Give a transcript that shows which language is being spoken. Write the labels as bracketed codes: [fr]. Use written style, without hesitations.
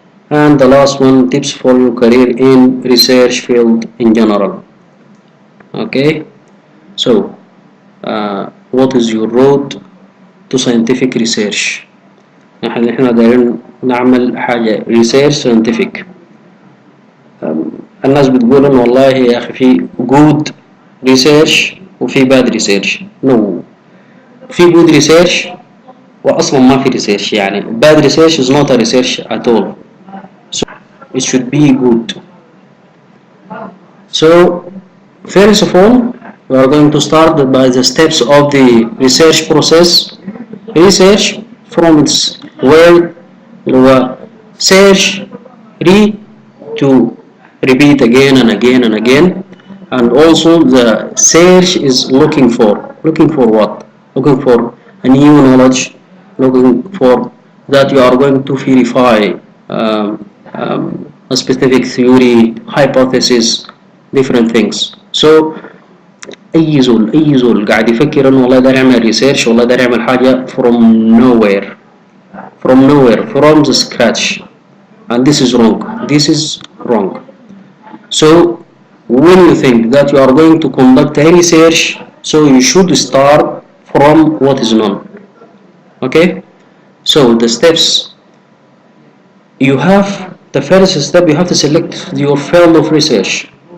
[en] And the last one, tips for your career in research field in general. Okay, so what is your road to scientific research؟ [ar] احنا دايرين نعمل حاجة [en] research scientific. [ar] الناس بتقول انه والله يا اخي في good research وفي bad research. No, في good research واصلا ما في research. [en] يعني bad research is not a research at all. So it should be good. So first of all, we are going to start by the steps of the research process. Research from its word search, read, to repeat again and again and again. And also the search is looking for what? Looking for a new knowledge, looking for that you are going to verify a specific theory, hypothesis, different things. [ar] So اي زول قاعد يفكر انه والله داير يعمل ريسيرش والله داير يعمل حاجه [en] from nowhere from the scratch, and this is wrong. So when you think that you are going to conduct a research, so you should start from what is known. Okay, so the steps, the first step, you have to select your field of research.